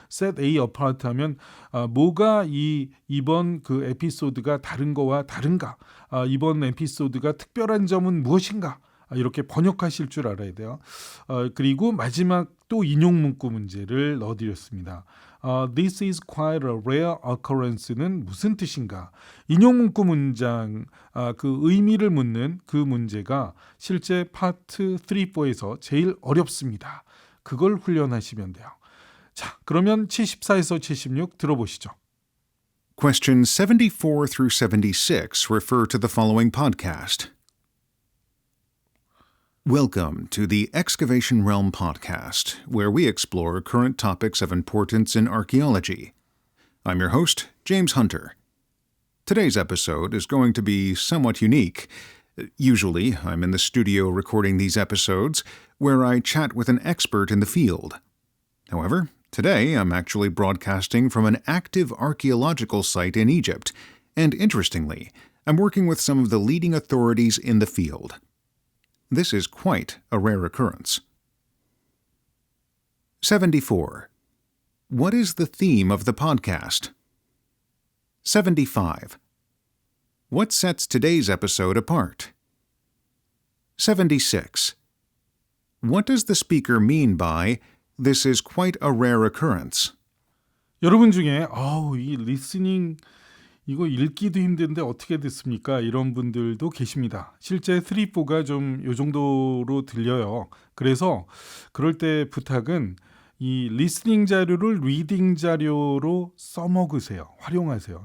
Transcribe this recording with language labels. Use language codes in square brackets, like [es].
[ko] set A apart 하면 뭐가 이번 그 에피소드가 다른 거와 다른가? 이번 에피소드가 특별한 점은 무엇인가? 이렇게 번역하실 줄 알아야 돼요. 그리고 마지막 또 인용 문구 문제를 넣어드렸습니다. [en] This is quite a rare occurrence는 [ko] 무슨 뜻인가? 인용 문구 문장 그 의미를 묻는 그 문제가 실제 파트 3, 4에서 제일 어렵습니다. 그걸 훈련하시면 돼요. 자, 그러면 74에서 76 들어보시죠. [en] Questions 74 through 76 refer to the following podcast. Welcome to the Excavation Realm podcast, where we explore current topics of importance in archaeology. I'm your host, James Hunter. Today's episode is going to be somewhat unique. Usually, I'm in the studio recording these episodes, where I chat with an expert in the field. However, today I'm actually broadcasting from an active archaeological site in Egypt, and interestingly, I'm working with some of the leading authorities in the field. This is quite a rare occurrence. 74. What is the theme of the podcast? 75. What sets today's episode apart? 76. What does the speaker mean by "This is quite a rare occurrence"? [ko] 여러분 중에 이 리스닝 이거 읽기도 힘든데 어떻게 됐습니까? 이런 분들도 계십니다. 실제 3, 4가 좀 요 정도로 들려요. 그래서 그럴 때 부탁은 이 리스닝 자료를 리딩 자료로 써먹으세요. 활용하세요.